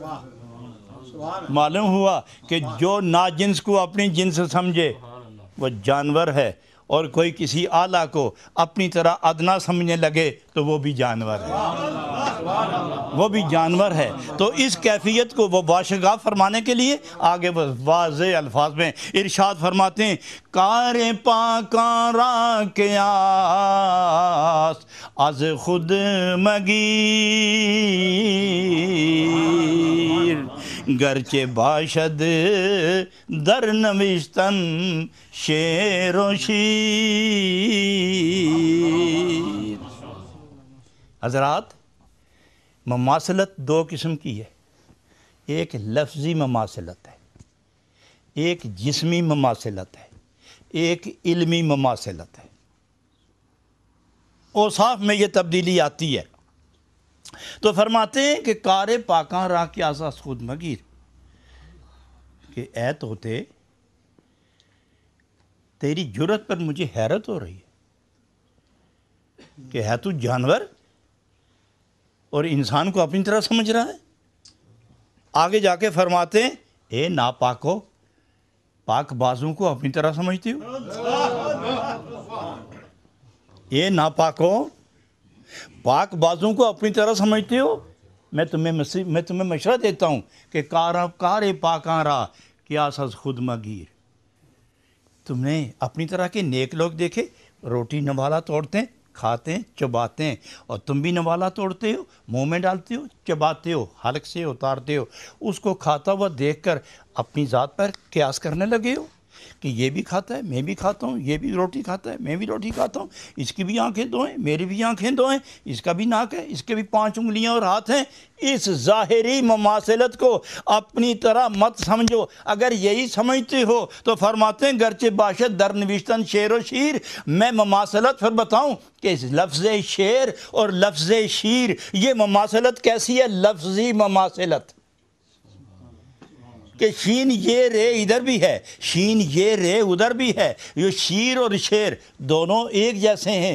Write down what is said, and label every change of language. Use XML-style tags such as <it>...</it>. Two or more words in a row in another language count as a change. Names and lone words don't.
<ur>معلوم ہوا کہ جو ناجنس کو اپنی جنس سمجھے وہ جانور ہے، اور کوئی کسی اعلیٰ کو اپنی طرح ادنا سمجھنے لگے تو وہ بھی جانور ہے، وہ بھی جانور ہے۔ تو اس کیفیت کو وہ واشگاف فرمانے کے لیے آگے وہ واضح الفاظ میں ارشاد فرماتے ہیں،</ur> <fa>کار پاکاں را قیاس از خود مگیر، گرچہ باشد در نوشتن شعر و شیر۔</fa> <ur>حضرات، مماثلت دو قسم کی ہے، ایک لفظی مماثلت ہے، ایک جسمی مماثلت ہے، ایک علمی مماثلت ہے۔ اوصاف میں یہ تبدیلی آتی ہے۔ تو فرماتے ہیں کہ</ur> <fa>کار پاکاں را قیاس خود مگیر،</fa> <ur>کہ اے طوطے تیری جرت پر مجھے حیرت ہو رہی ہے کہ ہے تو جانور اور انسان کو اپنی طرح سمجھ رہا ہے۔ آگے جا کے فرماتے ہیں، اے ناپاکو، پاک بازوں کو اپنی طرح سمجھتی ہو؟ اے ناپاکو، پاک بازوں کو اپنی طرح سمجھتے ہو؟ میں تمہیں مشورہ دیتا ہوں کہ</ur> <fa>کار پاکاں را قیاس از خود مگیر۔</fa> <ur>تم نے اپنی طرح کے نیک لوگ دیکھے، روٹی نوالا توڑتے ہیں، کھاتے ہیں، چباتے ہیں، اور تم بھی نوالا توڑتے ہو، منہ میں ڈالتے ہو، چباتے ہو، حلق سے اتارتے ہو۔ اس کو کھاتا ہوا دیکھ کر اپنی ذات پر قیاس کرنے لگے ہو کہ یہ بھی کھاتا ہے، میں بھی کھاتا ہوں، یہ بھی روٹی کھاتا ہے، میں بھی روٹی کھاتا ہوں، اس کی بھی آنکھیں دو ہیں، میری بھی آنکھیں دو ہیں، اس کا بھی ناک ہے، اس کے بھی 5 انگلیاں اور ہاتھ ہیں۔ اس ظاہری مماثلت کو اپنی طرح مت سمجھو۔ اگر یہی سمجھتے ہو تو فرماتے ہیں،</ur> <fa>گرچہ باشد در نوشتن شعر و شیر،</fa> <ur>میں مماثلت پھر بتاؤں کہ لفظ شعر اور لفظ شیر یہ مماثلت کیسی ہے؟ لفظی مماثلت، کہ شین یہ رے ادھر بھی ہے، شین یہ رے ادھر بھی ہے، یہ شیر اور شعر دونوں ایک جیسے ہیں۔</ur>